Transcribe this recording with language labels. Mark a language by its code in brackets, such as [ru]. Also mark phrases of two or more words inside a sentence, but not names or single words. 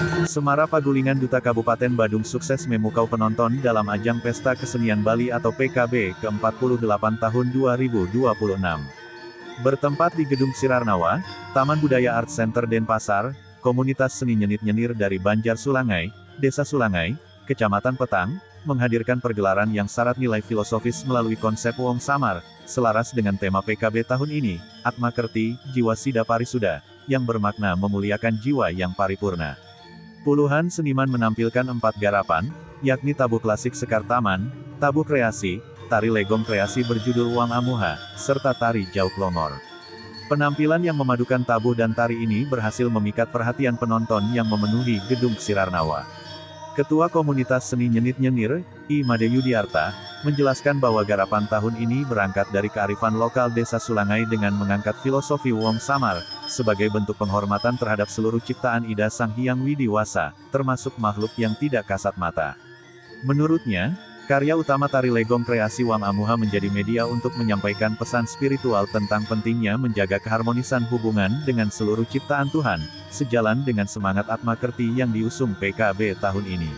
[id] Semara Pagulingan Duta Kabupaten Badung sukses memukau penonton dalam ajang Pesta Kesenian Bali atau PKB ke-48 tahun 2026. Bertempat di Gedung Sirarnawa, Taman Budaya Art Center Denpasar, komunitas seni nyenit-nyenir dari Banjar Sulangai, Desa Sulangai, Kecamatan Petang, menghadirkan pergelaran yang syarat nilai filosofis melalui konsep Wong Samar, selaras dengan tema PKB tahun ini, Atma Kerti, Jiwa Sida Parisuda, yang bermakna memuliakan jiwa yang paripurna. Puluhan seniman menampilkan 4 garapan, yakni tabuh klasik Sekar Taman, tabuh kreasi, tari legong kreasi berjudul Wang Amuha, serta tari Jauk Longor. Penampilan yang memadukan tabuh dan tari ini berhasil memikat perhatian penonton yang memenuhi Gedung Sirarnawa. Ketua Komunitas Seni Nyenit-Nyenir, I. Made Yudiarta, menjelaskan bahwa garapan tahun ini berangkat dari kearifan lokal Desa Sulangai dengan mengangkat filosofi Wong Samar, sebagai bentuk penghormatan terhadap seluruh ciptaan Ida Sang Hyang Widiwasa, termasuk makhluk yang tidak kasat mata. Menurutnya, karya utama tari legong kreasi Wang Amuha menjadi media untuk menyampaikan pesan spiritual tentang pentingnya menjaga keharmonisan hubungan dengan seluruh ciptaan Tuhan, sejalan dengan semangat Atma Kerti yang diusung PKB tahun ini.